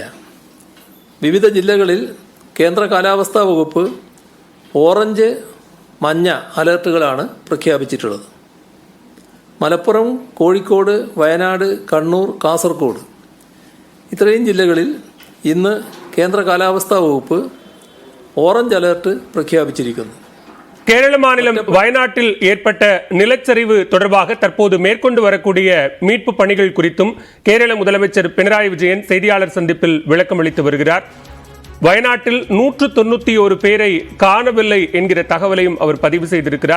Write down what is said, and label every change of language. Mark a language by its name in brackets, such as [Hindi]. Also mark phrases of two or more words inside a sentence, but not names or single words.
[Malayalam] വിവിധ ജില്ലകളിൽ കേന്ദ്ര കാലാവസ്ഥാ വകുപ്പ് ഓറഞ്ച്, മഞ്ഞ അലേർട്ടുകളാണ് പ്രഖ്യാപിച്ചിട്ടുള്ളത്. മലപ്പുറം, കോഴിക്കോട്, വയനാട്, കണ്ണൂർ, കാസർഗോഡ് ഇത്രയും ജില്ലകളിൽ ഇന്ന് കേന്ദ്ര കാലാവസ്ഥാ വകുപ്പ് ഓറഞ്ച് അലേർട്ട് പ്രഖ്യാപിച്ചിരിക്കുന്നു. [Tamil] கேரள மாநிலம் வயநாட்டில் ஏற்பட்ட நிலச்சரிவு தொடர்பாக தற்போது மேற்கொண்டு வரக்கூடிய மீட்பு பணிகள் குறித்தும் கேரள முதலமைச்சர் பினராயி விஜயன் செய்தியாளர் சந்திப்பில் விளக்கம் அளித்து வருகிறார். வயநாட்டில் 191 பேரை காணவில்லை என்கிற தகவலையும் அவர் பதிவு செய்திருக்கிறார்.